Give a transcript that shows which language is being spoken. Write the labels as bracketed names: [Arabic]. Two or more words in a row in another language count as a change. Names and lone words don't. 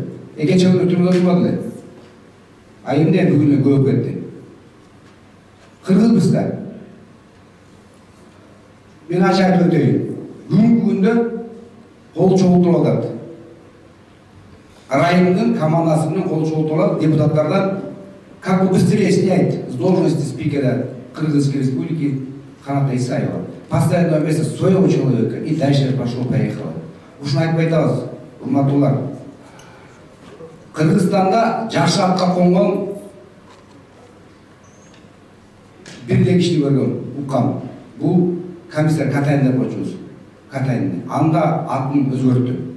[Kyrgyz] Экинчи күнү түрмөдө турбады эле. А эмне бүгүн көбөп кетти? Кыргызбызда. Мен ачык айтып өтөйүн. Бүгүнкү күндө кол чогултуп атат. Райымдын командасы менен кол чогултуп алат депутаттардан, [Russian] как бы быстрее снять с должности спикера Кыргызской республики Каната Исаева. Поставить на место своего человека и дальше пошло-поехало. [Kyrgyz] Ушуну айтпай атабыз, урматтуулар. Кыргызстанда жакшы атка конгон бир эле кишини көргөм, уккам. Бул комиссар Катайн деп коечубуз. Катайн. Анда атын өзгөрттү.